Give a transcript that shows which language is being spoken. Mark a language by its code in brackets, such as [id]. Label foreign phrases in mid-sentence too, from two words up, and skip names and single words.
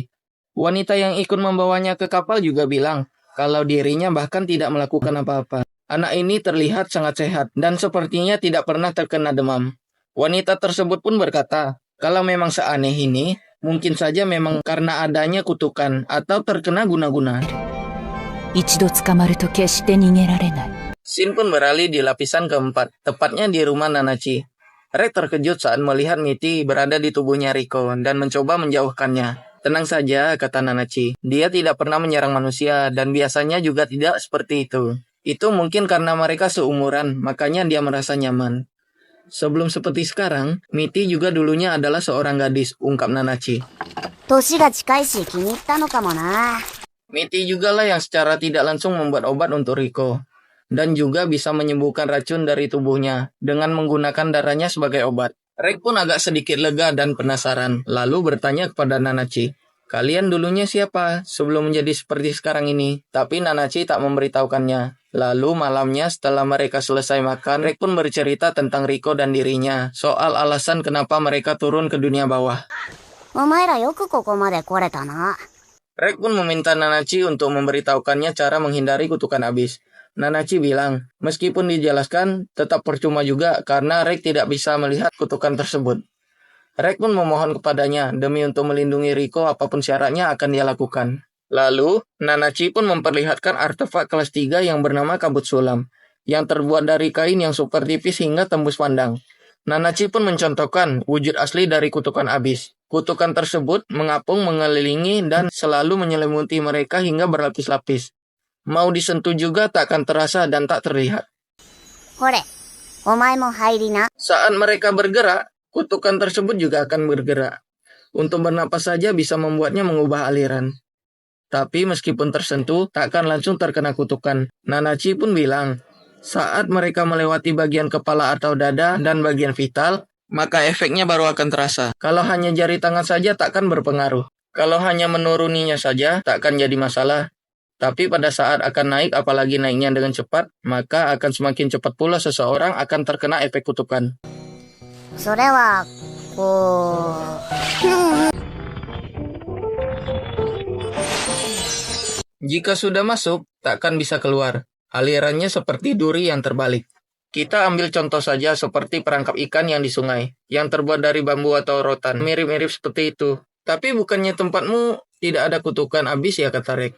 [id] Wanita yang ikut membawanya ke kapal juga bilang, kalau dirinya bahkan tidak melakukan apa-apa. Anak ini terlihat sangat sehat dan sepertinya tidak pernah terkena demam. Wanita tersebut pun berkata, kalau memang seaneh ini, mungkin saja memang karena adanya kutukan atau terkena guna-guna. [ja] 一度捕まると決して逃げられない。 [id] Shin pun beralih di lapisan keempat, tepatnya di rumah Nanachi. Rek terkejut saat melihat Mitty berada di tubuhnya Riko dan mencoba menjauhkannya. Tenang saja, kata Nanachi. Dia tidak pernah menyerang manusia dan biasanya juga tidak seperti itu. Itu mungkin karena mereka seumuran, makanya dia merasa nyaman. Sebelum seperti sekarang, Mitty juga dulunya adalah seorang gadis, ungkap Nanachi. [ja] 年が近いし気に入ったのかもな。 [id] Mitty juga lah yang secara tidak langsung membuat obat untuk Riko. Dan juga bisa menyembuhkan racun dari tubuhnya dengan menggunakan darahnya sebagai obat. Rek pun agak sedikit lega dan penasaran, lalu bertanya kepada Nanachi, kalian dulunya siapa sebelum menjadi seperti sekarang ini? Tapi Nanachi tak memberitahukannya. Lalu malamnya setelah mereka selesai makan, Rek pun bercerita tentang Riko dan dirinya, soal alasan kenapa mereka turun ke dunia bawah. [ja] お前らよくここまで来れたな。 [id] Rek pun meminta Nanachi untuk memberitahukannya cara menghindari kutukan abis. Nanachi bilang, meskipun dijelaskan, tetap percuma juga karena Rek tidak bisa melihat kutukan tersebut. Rek pun memohon kepadanya demi untuk melindungi Riko apapun syaratnya akan dia lakukan. Lalu, Nanachi pun memperlihatkan artefak kelas 3 yang bernama kabut sulam, yang terbuat dari kain yang super tipis hingga tembus pandang. Nanachi pun mencontohkan wujud asli dari kutukan abis. Kutukan tersebut mengapung mengelilingi dan selalu menyelimuti mereka hingga berlapis-lapis. Mau disentuh juga tak akan terasa dan tak terlihat. [ja] ほれ、お前も入りな。 [id] Saat mereka bergerak, kutukan tersebut juga akan bergerak. Untuk bernapas saja bisa membuatnya mengubah aliran. Tapi meskipun tersentuh, tak akan langsung terkena kutukan. Nanachi pun bilang, saat mereka melewati bagian kepala atau dada dan bagian vital, maka efeknya baru akan terasa. Kalau hanya jari tangan saja tak akan berpengaruh. Kalau hanya menuruninya saja, tak akan jadi masalah. Tapi pada saat akan naik, apalagi naiknya dengan cepat, maka akan semakin cepat pula seseorang akan terkena efek kutukan. [ja] それは、こう。 [id] Jika sudah masuk, tak akan bisa keluar. Alirannya seperti duri yang terbalik. Kita ambil contoh saja seperti perangkap ikan yang di sungai, yang terbuat dari bambu atau rotan. Mirip-mirip seperti itu. Tapi bukannya tempatmu tidak ada kutukan abis ya, kata Rek.